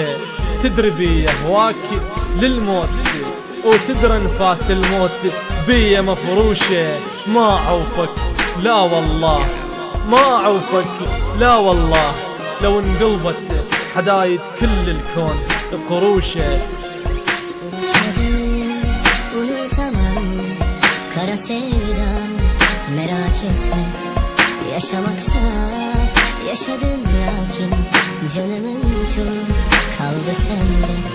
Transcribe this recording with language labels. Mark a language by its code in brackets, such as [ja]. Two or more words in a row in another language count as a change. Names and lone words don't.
[ar] تدري بي هواك للموت، وتدري انفاس الموت بي مفروشه. ما عوفك لا والله، ما عوفك لا والله، لو انقلبت حدايد كل الكون قروشه. [tr] Unutamam kara sevdam, merak etme. Yaşamaksa yaşadım lakin canımın çok kaldı sende.